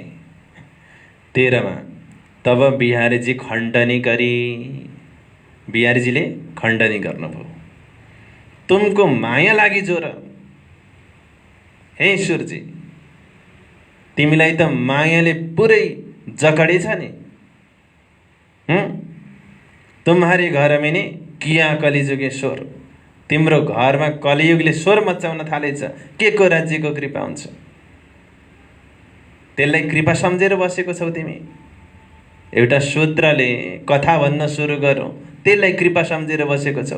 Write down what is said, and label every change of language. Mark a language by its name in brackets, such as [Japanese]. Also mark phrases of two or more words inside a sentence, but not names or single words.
[Nepali] 13 मा तब बिहारीजी खण्डनी गरी, बिहारीजीले खण्डनी गर्नुभयो। [Hindi] तुमको माया लागि जोर, [Nepali] हे सूर्यजी, तिमीलाई त मायाले पुरै जकडेछ नि। [Hindi] तुम्हारे घर में नि किया कलिजुगे स्वर। [Nepali] तिम्रो घरमा कलियुगले स्वर मचाउन थालेछ। के को राज्यको कृपा हुन्छ? त्यसलाई कृपा सम्झेर बसेको छौ तिमी। एउटा सूत्रले कथा भन्न सुरु गरौँ, त्यसलाई कृपा सम्झेर बसेको छौ।